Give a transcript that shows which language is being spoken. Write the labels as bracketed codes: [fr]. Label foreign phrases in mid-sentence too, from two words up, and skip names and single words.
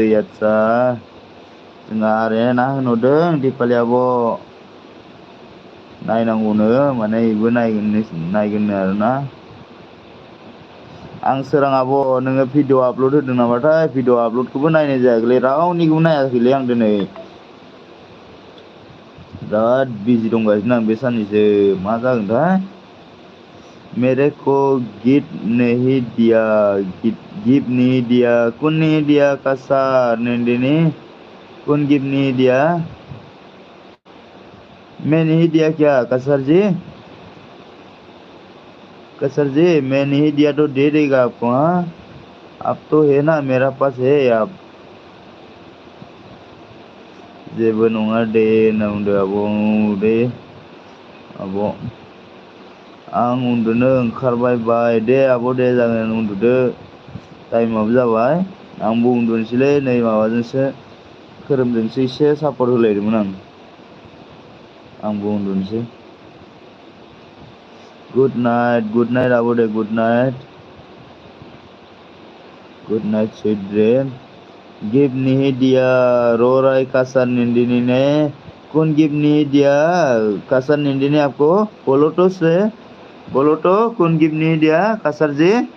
[brx] आदसा जोंहा आर्यना होनहरदों दिपालि आब' नायनांगौनो, माने बेबो नायगोननो आरोना। आं सोरां आब' नोङो भिडिअ आपलड होदों नामाथाय? भिडिअ आपलडखौबो नायनाय जायाखैलै, रावनिखौबो नायाखैलै आं दिनै। बिराद बिजि दंगासिनो आं बे साननैसो, मा जागोनथाय। [hi] मेरे को गिफ्ट नहीं दिया, गिफ्ट नहीं दिया, कौन नहीं दिया कासर नंदिनी? कौन गिफ्ट नहीं दिया? मैं नहीं दिया क्या कासर जी? कासर जी मैं नहीं दिया तो दे देगा आपको। हाँ अब तो है ना, मेरा पास है आप। [brx] जेबो नङा दे होनना बुंदों आब'। दे आब', आं उन्दुनो ओंखारबाय दे आब' दे, जागोन उन्दुदो, टाइमाबो जाबाय। आंबो उन्दुनोसैलै, नै माबाजोंसो खोरोमजोंसो एसे सापर्ट होलायदोंमोन आंबो उन्दुनोसै। [en] good night [brx] आब' दे, [en] good night sweet dream. [hi] गिफ्ट नहीं दिया रो रहा है कासर नंदिनी ने। कौन गिफ्ट नहीं दिया कासर नंदिनी आपको? बोलो तो से, बोलो तो कौन गिफ्ट नहीं दिया कासर जी?